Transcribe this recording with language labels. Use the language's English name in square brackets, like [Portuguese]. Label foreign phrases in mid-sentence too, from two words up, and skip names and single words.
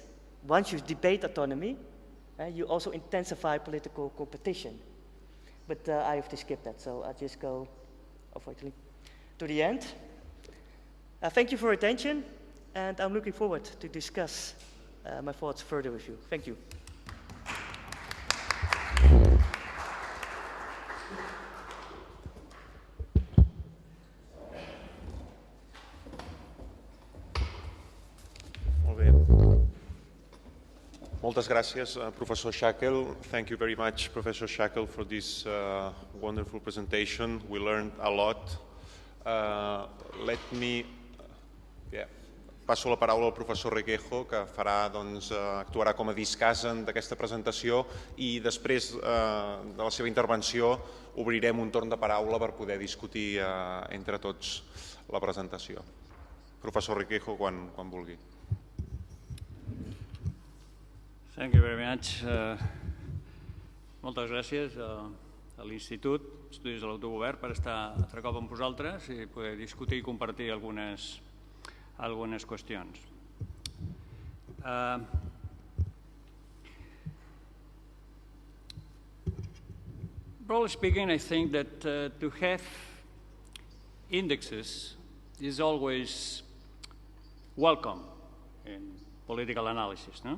[English] Once you debate autonomy, you also intensify political competition. But I have to skip that, so I'll just go, unfortunately, to the end. Thank you for your attention, and I'm looking forward to discuss my thoughts further with you. Thank you. [Catalan] Moltes gràcies, Professor Shackle. [English] Thank you very much, Professor Shackle, for this wonderful presentation. We learned a lot. [Catalan] Passo la paraula al professor Requejo, que actuarà com a discasen d'aquesta presentació, i després de la seva intervenció obrirem un torn de paraula per poder discutir entre tots la presentació. Professor Requejo, quan vulgui. [English] Thank you very much. [Catalan] Moltes gràcies a l'Institut d'Estudis de l'Autogovern per estar altre cop amb vosaltres i poder discutir i compartir algunes qüestions. [English] Broadly speaking, I think that to have indexes is always welcome in political analysis, no?